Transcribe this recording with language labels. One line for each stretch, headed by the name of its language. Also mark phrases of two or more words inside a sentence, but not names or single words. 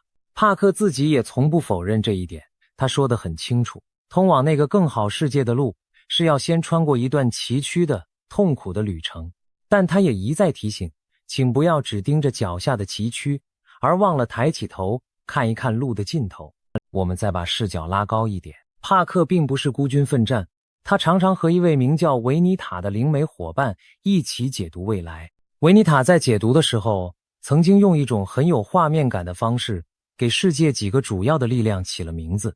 Chinese: 帕克自己也從不否認這一點，他說得很清楚，通往那個更好世界的路是要先穿過一段崎嶇的、痛苦的旅程。但他也一再提醒，請不要只盯着腳下的崎嶇，而忘了抬起頭看一看路的盡頭。我們再把視角拉高一點，帕克並不是孤軍奮戰，他常常和一位名叫維尼塔的靈媒夥伴一起解讀未來。維尼塔在解讀的時候，曾經用一種很有畫面感的方式，給世界幾個主要的力量起了名字。